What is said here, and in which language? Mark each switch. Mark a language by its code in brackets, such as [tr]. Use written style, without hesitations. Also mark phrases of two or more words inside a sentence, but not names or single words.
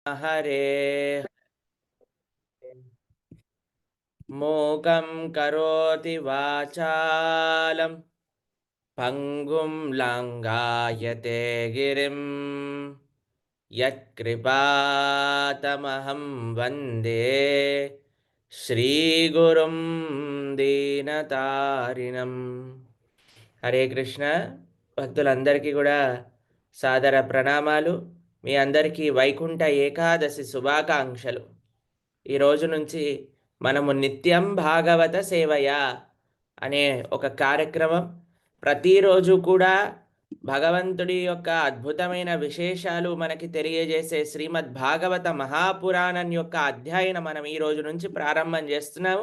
[sa] हरे मूकं करोति वाचालं पंगुं लंघायते गिरिं यत्कृपातमहं वन्दे श्रीगुरुं दीनतारिणं। [te] हरे कृष्ण భక్తులందరికీ కూడా సాదర ప్రణామాలు. మీ అందరికీ వైకుంఠ ఏకాదశి శుభాకాంక్షలు. ఈ రోజు నుంచి మనము నిత్యం భాగవత సేవయ అనే ఒక కార్యక్రమం, ప్రతిరోజు కూడా భగవంతుడి యొక్క అద్భుతమైన విశేషాలు మనకి తెలియజేసే శ్రీమద్ భాగవత మహాపురాణం యొక్క అధ్యయనం మనం ఈ రోజు నుంచి ప్రారంభం చేస్తున్నాము.